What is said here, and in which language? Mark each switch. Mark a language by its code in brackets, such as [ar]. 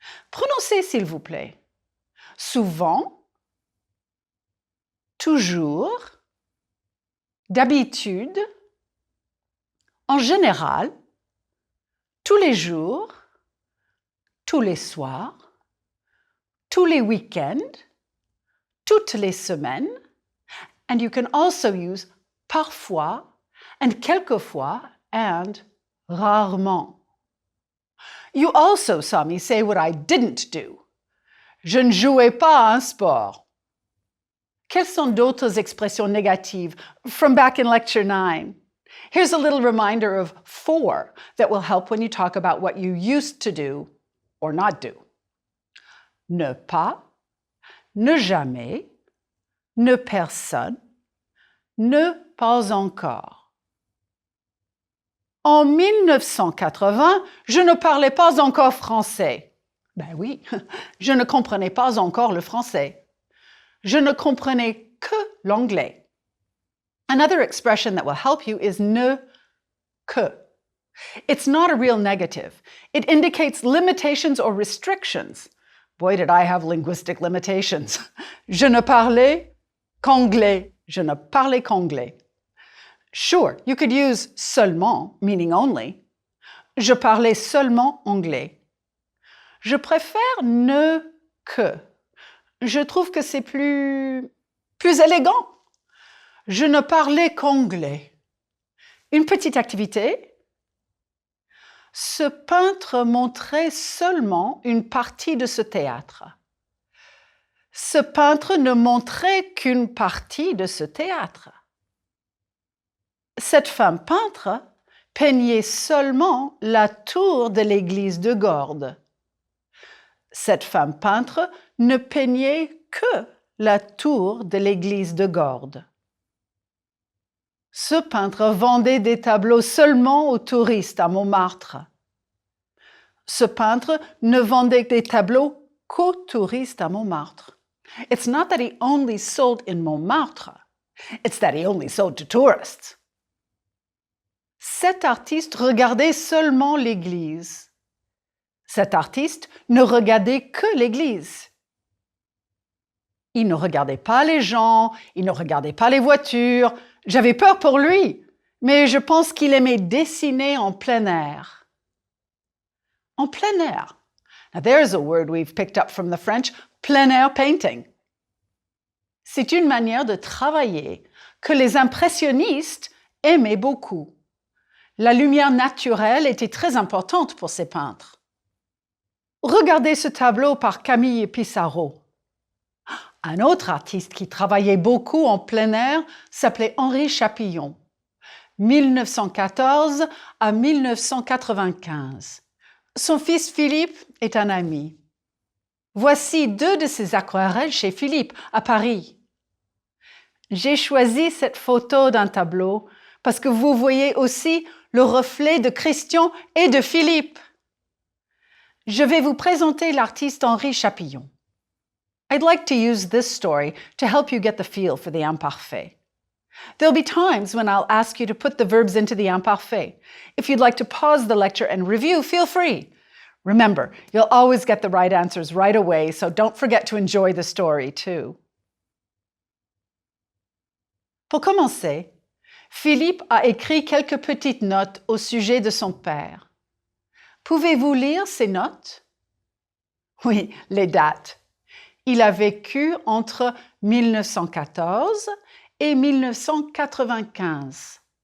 [fr] Prononcez, s'il vous plaît. Souvent, toujours, d'habitude, en général, tous les jours, tous les soirs, tous les week-ends, toutes les semaines, [en] and you can also use [fr] parfois and quelquefois and rarement. [en] You also saw me say what I didn't do. [fr] Je ne jouais pas à un sport. Quelles sont d'autres expressions négatives [en] from back in lecture 9? Here's a little reminder of 4 that will help when you talk about what you used to do or not do. [fr] Ne pas, ne jamais, ne personne, ne pas encore. En 1980, je ne parlais pas encore français. Ben oui, je ne comprenais pas encore le français. Je ne comprenais que l'anglais. [en] Another expression that will help you is ne que. It's not a real negative. It indicates limitations or restrictions. Boy, did I have linguistic limitations. [fr] Je ne parlais qu'anglais. Je ne parlais qu'anglais. [en] Sure, you could use seulement, meaning only. [fr] Je parlais seulement anglais. Je préfère ne que. Je trouve que c'est plus élégant. Je ne parlais qu'anglais. Une petite activité. Ce peintre montrait seulement une partie de ce théâtre. Ce peintre ne montrait qu'une partie de ce théâtre. Cette femme peintre peignait seulement la tour de l'église de Gordes. Cette femme peintre ne peignait que la tour de l'église de Gordes. Ce peintre vendait des tableaux seulement aux touristes à Montmartre. Ce peintre ne vendait des tableaux qu'aux touristes à Montmartre. [en] It's not that he only sold in Montmartre. It's that he only sold to tourists. [fr] Cet artiste regardait seulement l'église. Cet artiste ne regardait que l'église. Il ne regardait pas les gens, il ne regardait pas les voitures. J'avais peur pour lui, mais je pense qu'il aimait dessiner en plein air. En plein air. [en] Now there's a word we've picked up from the French, plein air painting. [fr] C'est une manière de travailler que les impressionnistes aimaient beaucoup. La lumière naturelle était très importante pour ces peintres. Regardez ce tableau par Camille Pissarro. Un autre artiste qui travaillait beaucoup en plein air s'appelait Henri Chapillon, 1914 à 1995. Son fils Philippe est un ami. Voici 2 de ses aquarelles chez Philippe, à Paris. J'ai choisi cette photo d'un tableau parce que vous voyez aussi le reflet de Christian et de Philippe. Je vais vous présenter l'artiste Henri Chapillon. [en] I'd like to use this story to help you get the feel for the imparfait. There'll be times when I'll ask you to put the verbs into the imparfait. If you'd like to pause the lecture and review, feel free. Remember, you'll always get the right answers right away, so don't forget to enjoy the story too. [fr] Pour commencer, Philippe a écrit quelques petites notes au sujet de son père. Pouvez-vous lire ces notes? Oui, les dates. Il a vécu entre 1914 et 1995.